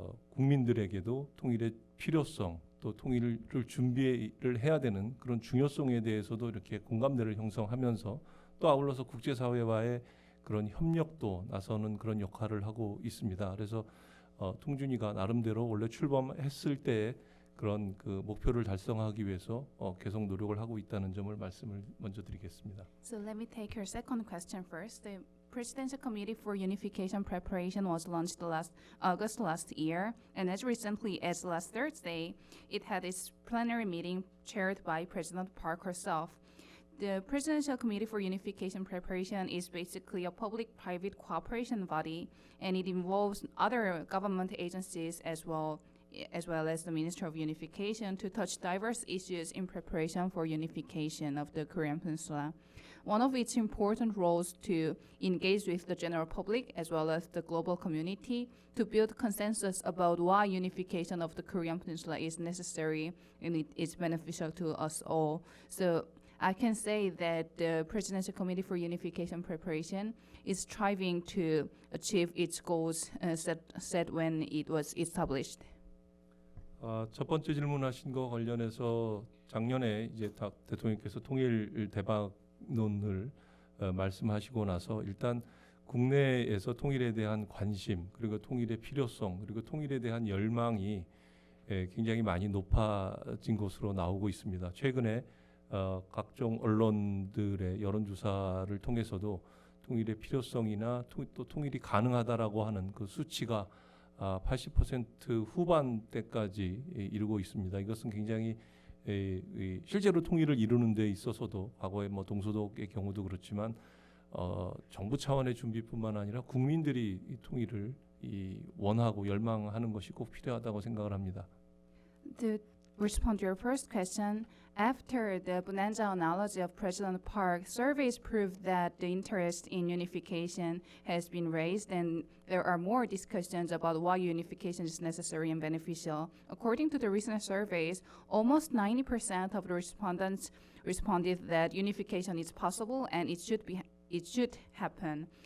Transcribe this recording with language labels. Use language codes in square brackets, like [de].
[ko] 국민들에게도 통일의 필요성, 또 통일을 준비를 해야 되는 그런 중요성에 대해서도 이렇게 공감대를 형성하면서, 또 아울러서 국제사회와의 그런 협력도 나서는 그런 역할을 하고 있습니다. 그래서 통준위가 나름대로 원래 출범했을 때 그런 목표를 달성하기 위해서 계속 노력을 하고 있다는 점을 말씀을 먼저 드리겠습니다. [en] So let me take your second question first. The Presidential Committee for Unification Preparation was launched last August last year, and as recently as last Thursday, it had its plenary meeting chaired by President Park herself. The Presidential Committee for Unification Preparation is basically a public-private cooperation body, and it involves other government agencies as well as the Ministry of Unification to touch diverse issues in preparation for unification of the Korean Peninsula. One of its important roles to engage with the general public as well as the global community to build consensus about why unification of the Korean Peninsula is necessary and it is beneficial to us all. So I can say that the Presidential Committee for Unification Preparation is striving to achieve its goals set when it was established. [ko] 첫 번째 질문하신 거 관련해서 작년에 이제 대통령께서 통일 대박론을 말씀하시고 나서 일단 국내에서 통일에 대한 관심, 그리고 통일의 필요성, 그리고 통일에 대한 열망이 굉장히 많이 높아진 것으로 나오고 있습니다. 최근에 각종 언론들의 여론조사를 통해서도 통일의 필요성이나 또 통일이 가능하다라고 하는 그 수치가 80% 후반대까지 이르고 있습니다. 이것은 굉장히 실제로 통일을 이루는 데 있어서도 과거에 동서독의 경우도 그렇지만 정부 차원의 준비뿐만 아니라 국민들이 이 통일을 원하고 열망하는 것이 꼭 필요하다고 생각을 합니다. [en] To respond to your first question, after the bonanza analogy of President Park, surveys proved that the interest in unification has been raised and there are more discussions about why unification is necessary and beneficial. According to the recent surveys, almost 90% of the respondents responded that unification is possible and it should happen.